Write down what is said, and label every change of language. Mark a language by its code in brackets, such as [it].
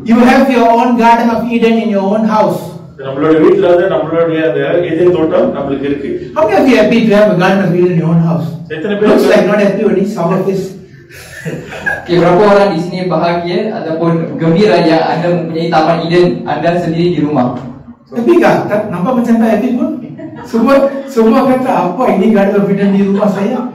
[en] You have your own Garden of Eden in your own house. [ta] நம்மளோட வீட்ல வந்து நம்மளுடைய அந்த ஏதேன் தோட்டம் நமக்கு இருக்கு. [en] How many of you happy to have a Garden of Eden in your own house? [ta] எத்தனை பேர் [en] Looks like not everybody. Some of this. [ms] Berapa orang di sini bahagia ataupun gembira yang anda mempunyai Taman Eden anda sendiri di rumah? Happy kah? Nampak macam tak happy pun? Semua kata apa ini Garden of Eden di rumah saya?